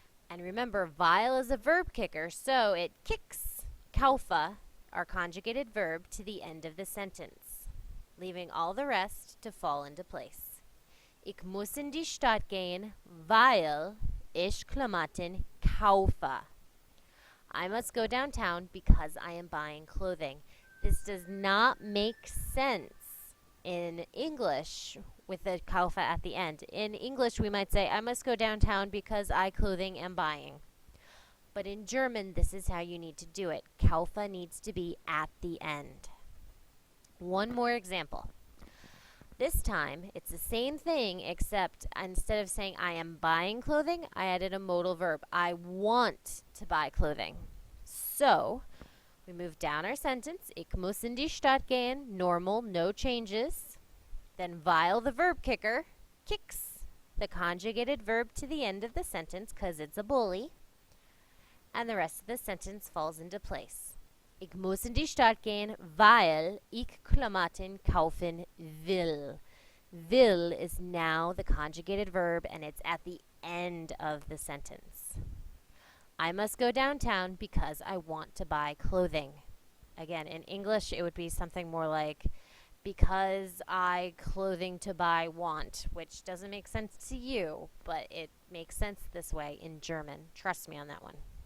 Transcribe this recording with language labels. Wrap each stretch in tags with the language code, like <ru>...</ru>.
<en>And remember, weil is a verb kicker, so it kicks kaufe, our conjugated verb, to the end of the sentence, leaving all the rest to fall into place.</en> <de>Ich muss in die Stadt gehen, weil ich Klamotten kaufe.</de> <en>I must go downtown because I am buying clothing. This does not make sense in English with the kaufe at the end. In English, we might say, I must go downtown because I clothing am buying. But in German, this is how you need to do it. Kaufe needs to be at the end. One more example. This time, it's the same thing, except instead of saying I am buying clothing, I added a modal verb. I want to buy clothing. So, we move down our sentence.</en> <de>Ich muss in die Stadt gehen.</de> <en>Normal, no changes. Then weil, the verb kicker, kicks the conjugated verb to the end of the sentence because it's a bully. And the rest of the sentence falls into place.</en> <de>Ich muss in die Stadt gehen, weil ich Klamotten kaufen will.</de> <en>Will is now the conjugated verb, and it's at the end of the sentence. I must go downtown because I want to buy clothing. Again, in English, it would be something more like, because I clothing to buy want, which doesn't make sense to you, but it makes sense this way in German. Trust me on that one.</en>